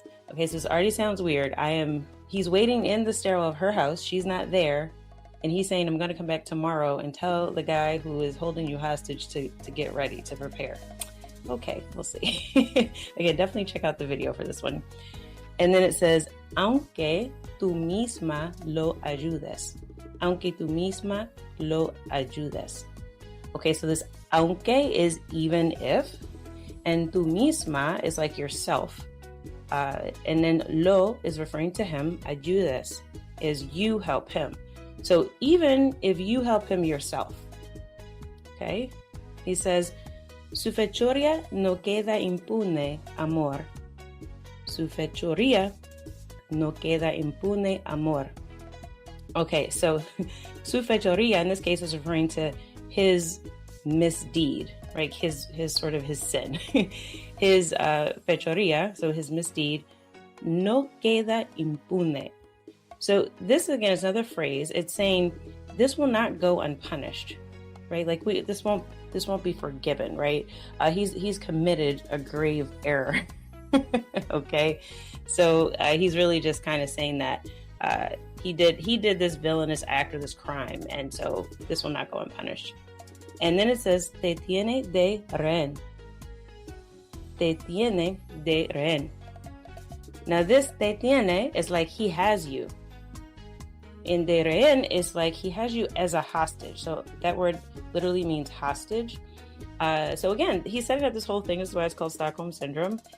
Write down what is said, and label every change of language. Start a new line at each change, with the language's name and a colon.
English: Okay, so this already sounds weird. He's waiting in the stairwell of her house. She's not there. And he's saying, I'm going to come back tomorrow and tell the guy who is holding you hostage to get ready, to prepare. Okay, we'll see. Again, definitely check out the video for this one. And then it says,
Spanish: aunque tú misma lo ayudes. Aunque tú misma lo ayudes.
English: Okay, so this aunque is even if, and
Spanish: tú misma
English: is like yourself. And then lo is referring to him, ayudes is you help him. So even if you help him yourself, okay? He says,
Spanish: su fechoría no queda impune, amor. Su fechoría no queda impune, amor.
English: Okay, so
Spanish: su fechoría
English: in this case is referring to his misdeed, right? His sort of his sin. His fechoría, so his misdeed,
Spanish: no queda impune.
English: So this again is another phrase. It's saying this will not go unpunished, right? Like this won't be forgiven, right? He's committed a grave error. Okay, so he's really just kind of saying that he did this villainous act or this crime, and so this will not go unpunished. And then it says
Spanish: te tiene de rehén. Te tiene de rehén.
English: Now this
Spanish: te tiene
English: is like he has you. In
Spanish: de rehén
English: is like he has you as a hostage. So that word literally means hostage. So again, he set up this whole thing. This is why it's called Stockholm Syndrome.